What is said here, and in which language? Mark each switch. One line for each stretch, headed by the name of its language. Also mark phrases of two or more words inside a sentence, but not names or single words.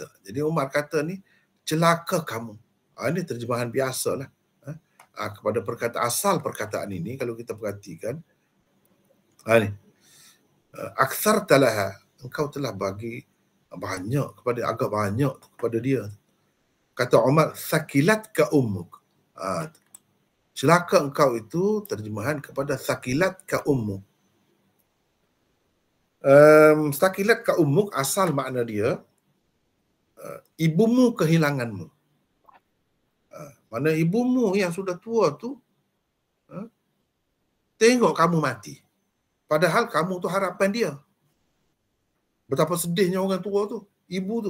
Malay: Jadi Umar kata ni, celaka kamu. Ini terjemahan biasalah. Kepada perkataan asal perkataan ini, kalau kita perhatikan, ni,
Arabic: أكثرت له,
Malay: engkau telah bagi banyak kepada, agak banyak kepada dia. Kata Umar,
Arabic: ثكلتك أمك.
Malay: Celaka engkau itu terjemahan kepada
Arabic: ثكلتك أمك. ثكلتك أمك
Malay: asal makna dia ibumu kehilanganmu. Mana ibumu yang sudah tua tu tengok kamu mati. Padahal kamu tu harapan dia. Betapa sedihnya orang tua tu, ibu tu.